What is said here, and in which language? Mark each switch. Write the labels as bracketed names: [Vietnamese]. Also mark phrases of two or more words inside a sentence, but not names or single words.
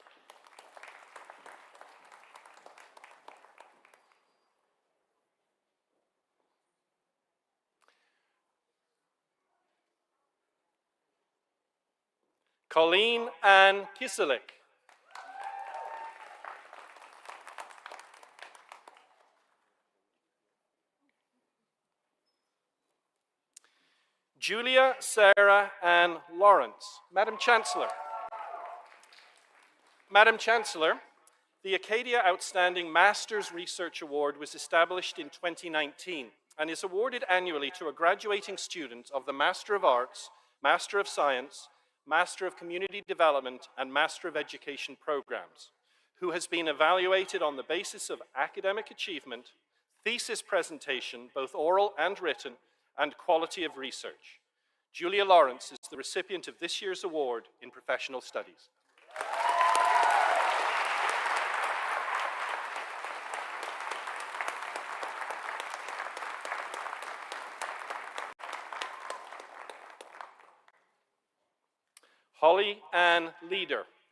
[English] Colleen Ann Kiselik. Julia Sarah Ann Lawrence. Madam Chancellor. Madam Chancellor, the Acadia Outstanding Masters Research Award was established in 2019 and is awarded annually to a graduating student of the Master of Arts, Master of Science, Master of Community Development, and Master of Education programs, who has been evaluated on the basis of academic achievement, thesis presentation, both oral and written, and quality of research. Julia Lawrence is the recipient of this year's award in professional studies. Holly Ann Leader.